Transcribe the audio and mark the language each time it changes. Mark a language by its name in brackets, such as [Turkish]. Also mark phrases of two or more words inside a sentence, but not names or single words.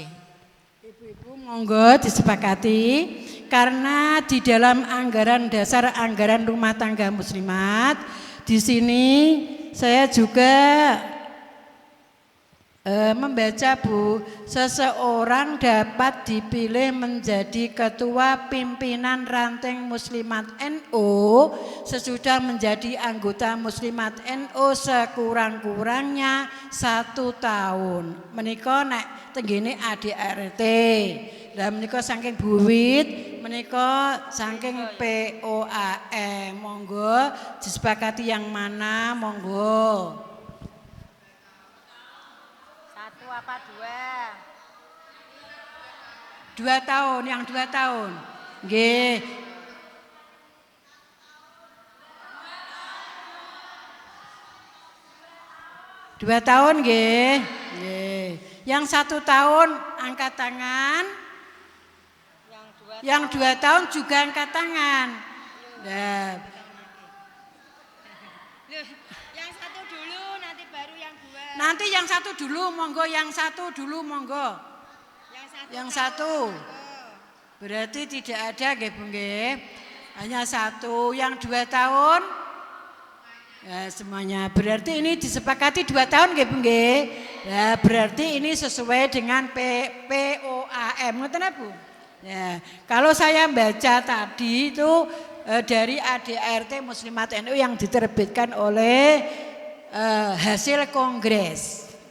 [Indonesian] Ibu-ibu monggo disepakati karena di dalam anggaran dasar anggaran rumah tangga muslimat di sini saya juga membaca Bu, seseorang dapat dipilih menjadi ketua pimpinan ranting muslimat NU sesudah menjadi anggota muslimat NU sekurang-kurangnya 1 tahun. [Javanese] Menika nek tenggene ADRT. Lah menika saking Buwit, menika saking POAM. [Indonesian] Monggo disepakati yang mana, monggo. Apa 2? 2 tahun, yang 2 tahun. [Javanese] Nggih. 2 tahun nggih. Nggih. [Indonesian] Yang 1 tahun angkat tangan. Yang 2 tahun juga angkat tangan. Nah. Yang 1 dulu nanti baru yang 2. Nanti yang 1 dulu, monggo yang 1 dulu, monggo. Yang 1. Berarti tidak ada nggih Bu nggih. Hanya 1, yang 2 tahun. Ya, semuanya. Berarti ini disepakati 2 tahun nggih Bu nggih. Ya, berarti ini sesuai dengan POAM. [Javanese] Ngoten Bu? [Indonesian] Ya, kalau saya baca tadi itu dari ADRT Muslimat NU yang diterbitkan oleh hasil kongres.